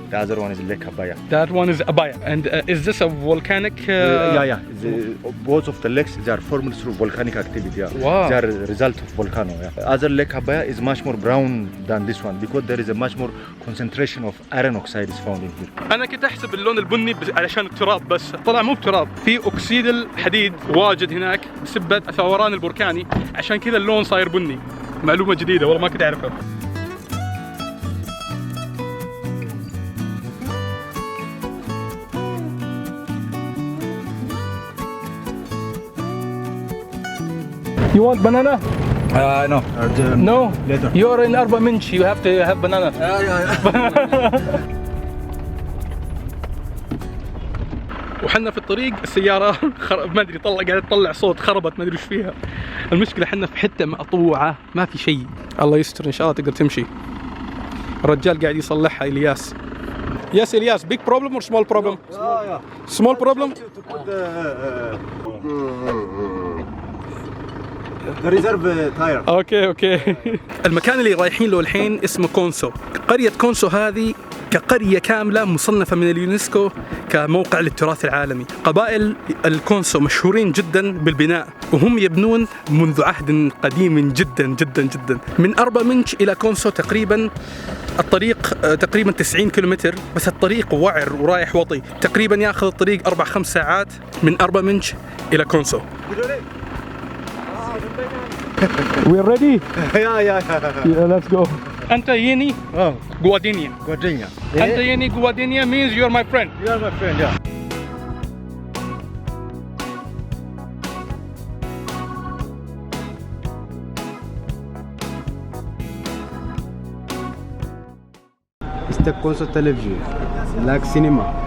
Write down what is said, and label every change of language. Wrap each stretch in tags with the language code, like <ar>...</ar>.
<en>The other one is Lake Abaya. That one is Abaya. And is this a volcanic? Yeah. Both of the lakes they are formed through volcanic activity. Yeah. Wow. They are a result of volcano. Yeah. Other Lake Abaya is much more brown than this one because there is a much more concentration of iron oxide is found in here.</en> <ar>أنا كنت أحسب اللون البني علشان التراب، بس طلع مو بتراب، في أكسيد الحديد واجد هناك بسبة الثوران البركاني، عشان كذا اللون صاير بني. معلومة جديدة والله ما كنت أعرفها.</ar> <en>You want banana? No. No. Later. You are in Arbaminch. You have to have banana.</en> <ar>وحنا في الطريق السيارة ما ادري قاعدة تطلع صوت، خربت ما ادري وش فيها. المشكلة حنا في حتة مقطوعة ما في شيء. الله يستر ان شاء الله تقدر تمشي. الرجال قاعد يصلحها إلياس.</ar> <en>Yes, Elias, big problem or small problem? Small problem? The reserve tire. Okay.</en> <ar>المكان اللي رايحين له الحين اسمه كونسو. قرية كونسو هذه كقرية كاملة مصنفة من اليونسكو كموقع للتراث العالمي. قبائل الكونسو مشهورين جدا بالبناء، وهم يبنون منذ عهد قديم جدا جدا جدا. من أربامنج إلى كونسو تقريبا الطريق تقريبا 90 كيلومتر، بس الطريق وعر ورايح وطي، تقريبا ياخذ الطريق 4-5 ساعات من أربامنج إلى كونسو.</ar> <en>We're ready? Yeah, let's go.</en> <am>أنت يني Guadinian. أنت يني Guadinian</am> <en>means you're my friend. You are my friend, yeah. It's the Konso television, like cinema.</en>